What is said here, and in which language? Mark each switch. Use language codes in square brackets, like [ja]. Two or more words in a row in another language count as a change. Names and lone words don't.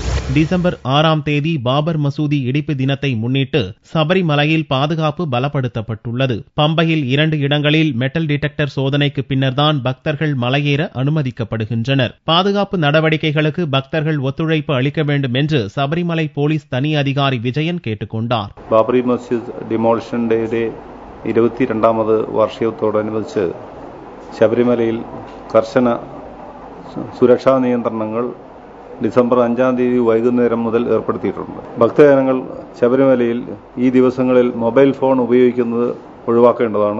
[ta] டிசம்பர் 6ஆம் தேதி பாபர் மசூதி இடிப்பு தினத்தை முன்னிட்டு சபரிமலையில் பாதுகாப்பு பலப்படுத்தப்பட்டுள்ளது. பம்பையில் 2 இடங்களில் [en] metal detector [ta] சோதனைக்கு பின்னர்தான் பக்தர்கள் மலையேற அனுமதிக்கப்படுகின்றனர். பாதுகாப்பு நடவடிக்கைகளுக்கு பக்தர்கள் ஒத்துழைப்பு அளிக்க வேண்டும் என்று சபரிமலை போலீஸ் தனி அதிகாரி விஜயன் கேட்டுக்கொண்டார். [ml] ബാബറി മസ്ജിദ് [en] demolition day [ml] 22ാമത് വാർഷികത്തോടനുബന്ധിച്ച് ശബരിമലയിൽ കർശന സുരക്ഷാ നിയന്ത്രണങ്ങൾ ഡിസംബർ 5-ാം തീയതി വൈകുന്നേരം മുതൽ ഏർപ്പെടുത്തിയിട്ടുണ്ട്. ഭക്തജനങ്ങൾ ശബരിമലയിൽ ഈ ദിവസങ്ങളിൽ മൊബൈൽ ഫോൺ ഉപയോഗിക്കുന്നത് ഒഴിവാക്കേണ്ടതാണ്.